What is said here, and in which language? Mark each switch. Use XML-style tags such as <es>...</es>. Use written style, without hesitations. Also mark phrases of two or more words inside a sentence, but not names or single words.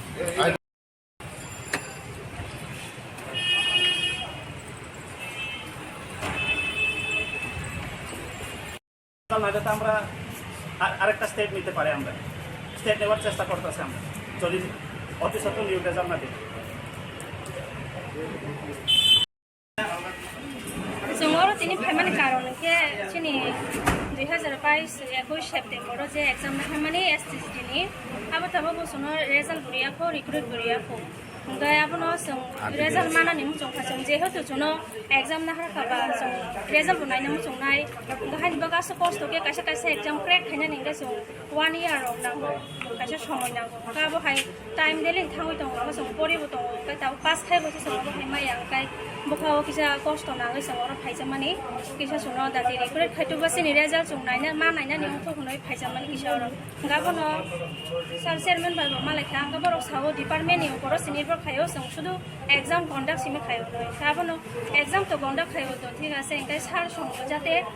<bn>না, যাতে আমরা আরেকটা স্টেপ নিতে পারি। আমরা স্টেপ নেওয়ার চেষ্টা করতেছি আমরা, যদি অতি সত্তর নিয়োগ রেজাল্ট না দিই।</bn> <brx>जोङो दिनै फाइमानि कारनखे जोंनि 2022 सेप्टेम्बराव जे एग्जाम फाइमानि एसटिसिनि आबो थाबो बोसोनो रेजाल्ट बुरियाखौ रिक्रुट बुरियाखौ ओमफ्राय आबोनो जों रेजाल्ट मानानि मुजोंखा जों जेहेतु जोंनो एग्जाम ना हाखाबा जों रेजाल्ट बुनायनि मुजोंनाय गाहायनिबो गासै कस्तके खायसे खायसे</brx> <en>exam crack</en> <brx>खायनानै जों 1 year of नांगौ, खायसे समय नांगौ। गाबोहाय टाइम देलिं थाङै दङ, जों परिबो दङ, दाबो पास थाइबोसो जों माइया ओंखाय बखाव किसा कस्त नाङै जों फाइजामानि किसा सुनो दादि रिक्रुट खायथुबासिनि रेजाल्ट जों नायना मा नायनानै उनखौनो फाइजामानि किसा गाबोनो</brx> <en>sir chairman</en> <brx>बाबो मालायखा गाबोरो सावो डिपार्टमेन्टनि बर' सिनियर खायो जों शुधु</brx> <en>exam conduct</en> <brx>सिमे खायो गाबोनो</brx> <en>exam to conduct</en> <brx>खायो तो</brx> <bn>ঠিক আছে</bn> <brx>ओंखाय सार संबो जाते</brx>